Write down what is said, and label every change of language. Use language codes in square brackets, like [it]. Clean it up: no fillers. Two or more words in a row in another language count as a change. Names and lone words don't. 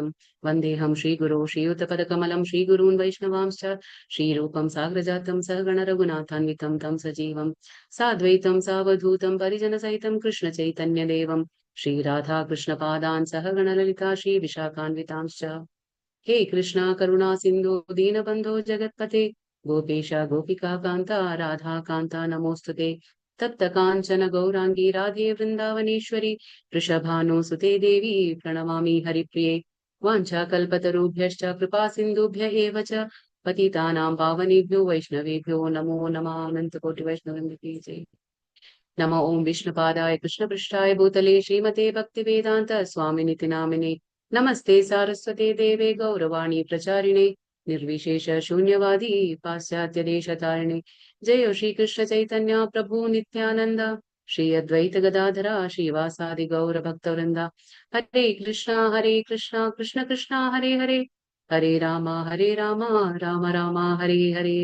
[sa] വന്ദേഹം ശ്രീഗുരോ ശ്രീയുതപദകമലം ശ്രീഗുരൂन् വൈഷ്ണവാംശ്ച ശ്രീരൂപം സാഗ്രജാതം സഹഗണ രഘുനാഥാന്വിതം തം സജീവം സാദ്വൈതം സാവധൂതം പരിജനസഹിതം കൃഷ്ണ ചൈതന്യദേവം ശ്രീരാധാ കൃഷ്ണപാദാൻ സഹഗണ ലളിതാ ശ്രീ വിശാഖാന്വിതാംശ്ച. हे कृष्णा करुणा सिंधु दीनबंधो जगत्पते गोपेश गोपिका कांता राधा कांता नमोस्तुते. तप्त कांचन गौरांगी राधे वृंदावनेश्वरी वृषभानुसुते देवी प्रणमामि हरिप्रिये. वाञ्छाकल्पतरुभ्यश्च कृपा सिन्धुभ्य एव च पतितानां पावनेभ्यो वैष्णवेभ्यो नमो नमः. अनन्तकोटि वैष्णववृन्द जय. नमो ओं विष्णुपादाय कृष्णपृष्ठाय भूतले श्रीमते भक्तिवेदान्त स्वामिनिति नामिने. नमस्ते सारस्वते देवे गौरवाणी प्रचारिणे निर्विशेष शून्यवादी पाश्चात्य देशतारिणे. जय श्री कृष्ण चैतन्य प्रभु नित्यानंद श्री अद्वैत गदाधरा श्रीवासादि गौर भक्तवृंदा. हरे कृष्णा कृष्ण कृष्णा हरे हरे हरे राम राम राम हरे हरे.